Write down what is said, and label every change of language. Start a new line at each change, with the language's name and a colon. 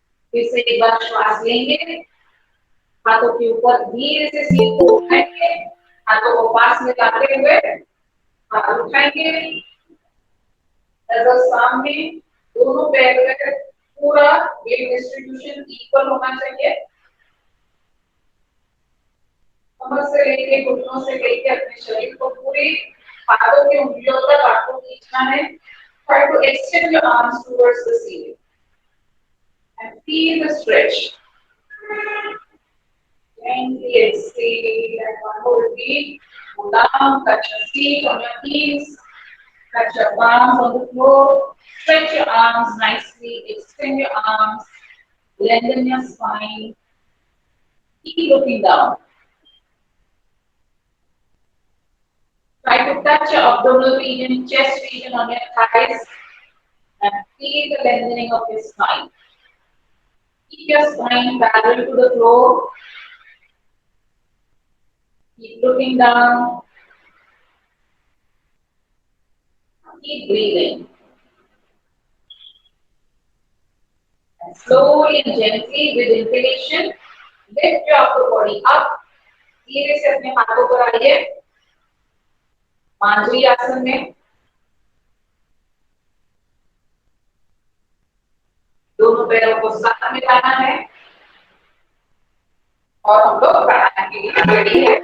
Hindi: फिर से एक बार श्वास लेंगे, हाथों के ऊपर धीरे से सीट को उठाएंगे, हाथों को पास में लाते हुए हाथ उठाएंगे, नजर सामने, दोनों पैर में पूरा वेट डिस्ट्रीब्यूशन इक्वल होना चाहिए। कमर से लेके घुटनों से लेके अपने शरीर को पूरी हाथों की उंगलियों तक आपको खींचना है।
English: Try to extend your arms towards the ceiling and feel the stretch. Gently exhale and one more repeat. Pull down, touch your feet on your heels, touch your palms on the floor. Stretch your arms nicely, extend your arms, lengthen your spine. Keep looking down. Try to touch your abdominal region, chest region on your thighs and feel the lengthening of your spine. Keep your spine parallel to the floor. Keep looking down. Keep breathing. And slowly and gently with inhalation, lift your upper body up.
Hindi: धीरे से अपने हाथों पर आइए, मांजरी आसन में। दोनों पैरों को साथ में लाना है और हम लोग प्राणायाम के लिए रेडी है।